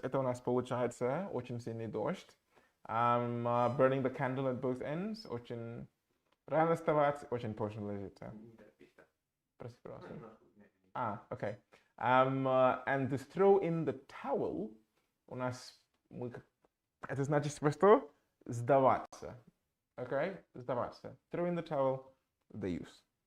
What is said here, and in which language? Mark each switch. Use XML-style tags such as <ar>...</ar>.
<ru>Это у нас получается очень сильный дождь.</ru> <en>Burning the candle at both ends.</en> <ru>Очень рано вставать, очень поздно ложиться. Прости, пожалуйста. Okay.</ru> <en>And to throw in the towel.</en> <ru>У нас это значит что? Сдаваться. Okay, сдаваться.</ru> <en>Throw in the towel,</en> <ru>сдаюсь.</ru>